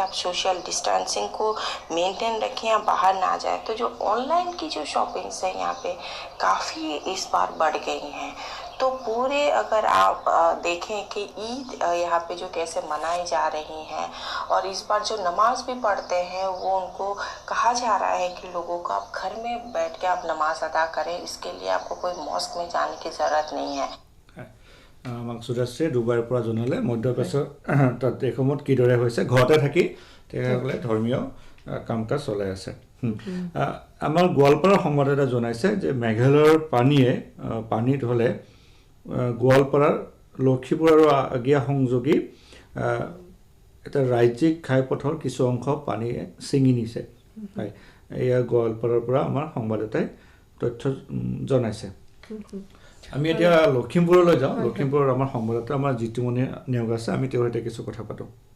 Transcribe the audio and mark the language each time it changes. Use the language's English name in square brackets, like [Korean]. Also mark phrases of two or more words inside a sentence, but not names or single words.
[Hindi] आप [English] social distancing [Hindi] को मेंटेन रखें या बाहर ना जाए तो जो ऑनलाइन की जो शॉपिंग्स हैं यहाँ पे काफ़ी इस बार बढ़ गई हैं तो पूरे अगर आप देखें कि ईद यहाँ पे जो कैसे मनाई जा रही हैं और इस बार जो नमाज भी पढ़ते हैं वो उनको कहा जा रहा है कि लोगों को आप घर में बैठ के आप नमाज अदा करें इसके लिए आपको कोई मॉस्क में जाने की ज़रूरत नहीं है [Assamese] আমাক সুধাশ্ৰীয়ে ডুবাইৰ পৰা জনালে মধ্যপ্ৰাচ্যৰ তাত দেশসমূহত কিদৰে হৈছে ঘৰতে থাকি তেখেতসকলে ধৰ্মীয় কাম কাজ চলাই আছে আমাৰ গোৱালপাৰাৰ সংবাদদাতা জনাইছে যে মেঘালয়ৰ পানীত হ'লে গোৱালপাৰাৰ লক্ষীপুৰ আৰু আগিয়া সংযোগী এটা ৰাজ্যিক ঘাইপথৰ কিছু অংশ পানীয়ে ছিঙি নিছে হয় এয়া গোৱালপাৰাৰ পৰা আমাৰ সংবাদদাতাই তথ্য জনাইছে আমি এতিয়া লখিমপুৰলৈ যাওঁ লখিমপুৰৰ আমাৰ সংবাদদাতা আমাৰ জিতুমণি নিয়োগ আছে আমি তেওঁৰ সৈতে কিছু কথা পাতোঁ